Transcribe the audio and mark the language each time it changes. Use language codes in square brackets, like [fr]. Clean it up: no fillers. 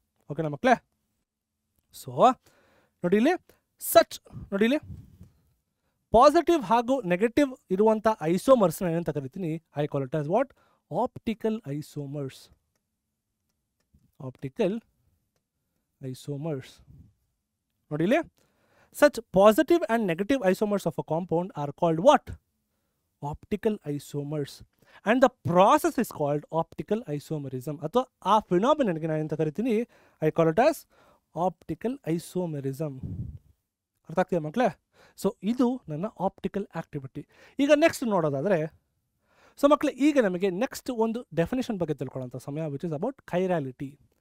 [kn] ಓಕೆನಾ ಮಕ್ಕಳೇ? ಸೊ ನೋಡಿ ಇಲ್ಲಿ ಪಾಸಿಟಿವ್ ಹಾಗೂ ನೆಗೆಟಿವ್ ಇರುವಂಥ ಐಸೋಮರ್ಸ್ನ ಏನಂತ ಕರಿತೀನಿ, [en] I call it as what optical isomers. Optical isomers. [kn] ನೋಡಿ ಇಲ್ಲಿ, [en] such positive and negative isomers of a compound are called what? Optical isomers. And the process is called optical isomerism. [kn] ಅಥವಾ ಆ ಫಿನಾಮಿನನ್ಗೆ ನಾನು ಎಂತ ಕರಿತೀನಿ, [en] I call it as optical isomerism. [kn] ಅರ್ಥ ಆಗ್ತಿದೆ ಮಕ್ಕಳೇ? ಸೊ ಇದು ನನ್ನ ಆಪ್ಟಿಕಲ್ ಆಕ್ಟಿವಿಟಿ. ಈಗ ನೆಕ್ಸ್ಟ್ ನೋಡೋದಾದರೆ, ಸೊ ಮಕ್ಕಳೇ ಈಗ ನಮಗೆ ನೆಕ್ಸ್ಟ್ ಒಂದು ಡೆಫಿನೇಷನ್ ಬಗ್ಗೆ ತಿಳ್ಕೊಳ್ಳೋಂಥ ಸಮಯ, [en] Which is about chirality.